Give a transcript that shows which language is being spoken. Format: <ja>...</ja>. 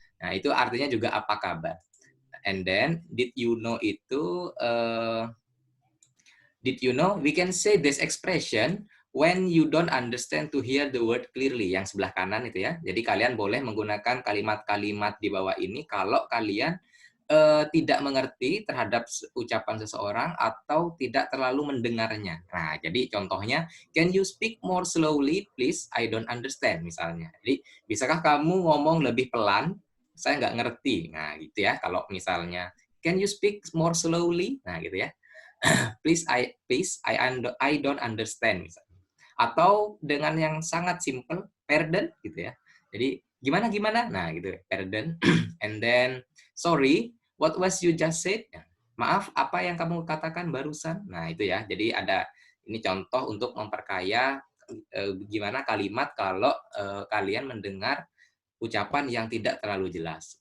<id>Nah itu artinya juga apa kabar.</id> <en>And then did you know itu did you know we can say this expression when you don't understand to hear the word clearly,</en> <id>yang sebelah kanan itu ya. Jadi kalian boleh menggunakan kalimat-kalimat di bawah ini kalau kalian tidak mengerti terhadap ucapan seseorang atau tidak terlalu mendengarnya. Nah, jadi contohnya,</id> <en>can you speak more slowly, please? I don't understand,</en> <id>misalnya. Jadi, bisakah kamu ngomong lebih pelan? Saya nggak ngerti. Nah, gitu ya. Kalau misalnya,</id> <en>can you speak more slowly?</en> <id>Nah, gitu ya.</id> <en>I don't understand,</en> <id>misalnya. Atau dengan yang sangat simple, pardon, gitu ya. Jadi, gimana? Nah, gitu, pardon.</id> <en>And then, sorry, what was you just said?</en> <id>Maaf, apa yang kamu katakan barusan? Nah, itu ya. Jadi ada ini contoh untuk memperkaya gimana kalimat kalau kalian mendengar ucapan yang tidak terlalu jelas.</id>